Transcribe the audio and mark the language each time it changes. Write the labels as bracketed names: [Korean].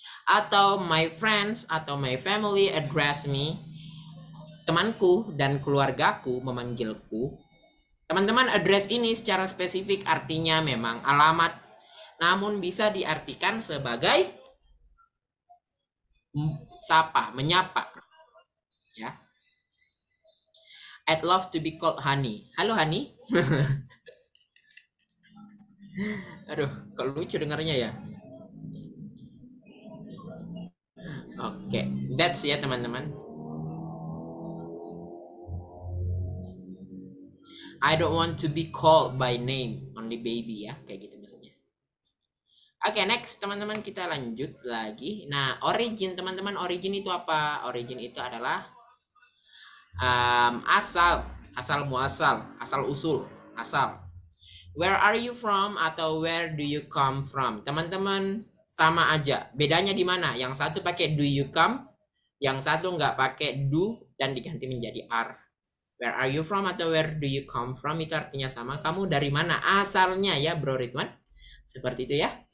[Indonesian] Atau [English] my friends atau my family address me. [Indonesian] Temanku dan keluargaku memanggilku. Teman-teman, address ini secara spesifik artinya memang alamat, namun bisa diartikan sebagai sapa, menyapa. Ya. [English] I'd love to be called Honey. Halo Honey. [Indonesian] Aduh, kok lucu dengarnya ya. Oke, [English] that's [Indonesian] ya teman-teman. [English] I don't want to be called by name, only baby ya, [Indonesian] kayak gitu maksudnya. Oke, next teman-teman kita lanjut lagi. Nah, origin teman-teman, origin itu apa? Origin itu adalah asal muasal, asal usul, asal. [English] Where are you from [Indonesian] atau [English] where do you come from? [Indonesian] Teman-teman sama aja. Bedanya di mana? Yang satu pakai [English] do you come, [Indonesian] yang satu nggak pakai do dan diganti menjadi are. [English] Where are you from atau where do you come from [Indonesian] itu artinya sama. Kamu dari mana asalnya ya Bro Ridwan? Seperti itu ya.